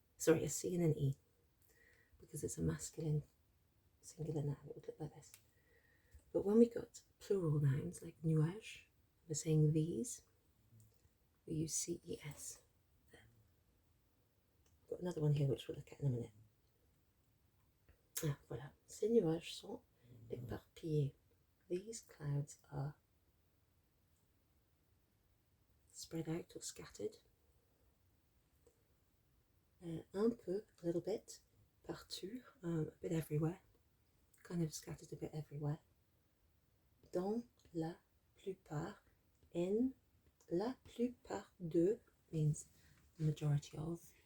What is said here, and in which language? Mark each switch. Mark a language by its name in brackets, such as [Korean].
[English] Sorry, a C and an E, because it's a masculine singular noun, it would look like this. But when we got plural nouns like nuage, we're saying these, we use CES there. Got another one here which we'll look at in a minute. [French] Ah, voilà. Ces nuages sont éparpillés. [English] These clouds are spread out or scattered. [French] Un peu, [English] a little bit. Partout, a bit everywhere. Kind of scattered a bit everywhere. [French] Dans la plupart, [English] in [French] la plupart de [English] means the majority of.